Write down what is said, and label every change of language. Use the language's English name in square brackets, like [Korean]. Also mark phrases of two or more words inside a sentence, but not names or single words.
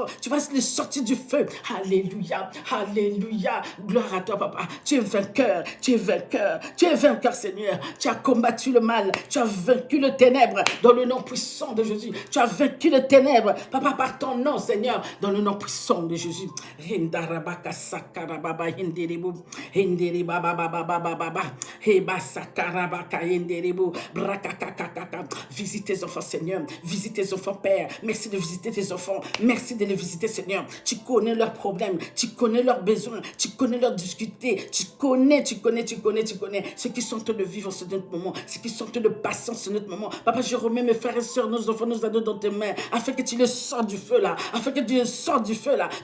[French] Tu vas les sortir du feu. Alléluia. Alléluia. Gloire à toi, Papa. Tu es vainqueur. Tu es vainqueur. Tu es vainqueur, Seigneur. Tu as combattu le mal. Tu as vaincu le ténèbre dans le nom puissant de Jésus. Tu as vaincu le ténèbre, Papa, par ton nom, Seigneur, dans le nom puissant de Jésus. Hindarabaka sakarababa hindiribu. Hindiribabababababa. Heba sakarabaka hindiribu. Brakakakakaka. Visite tes enfants, Seigneur. Visite tes enfants, Père. Merci de visiter tes enfants. Merci de les visiter, Seigneur. Tu connais leurs problèmes. Tu connais leurs besoins. Tu connais leurs difficultés. Tu connais ceux qui sont en train de vivre en ce moment. Ceux qui sont en train de passer en ce moment. Papa, je remets mes frères et sœurs, nos enfants, nos ados dans tes mains, afin que tu les sors du feu là, afin que tu les sors du feu là.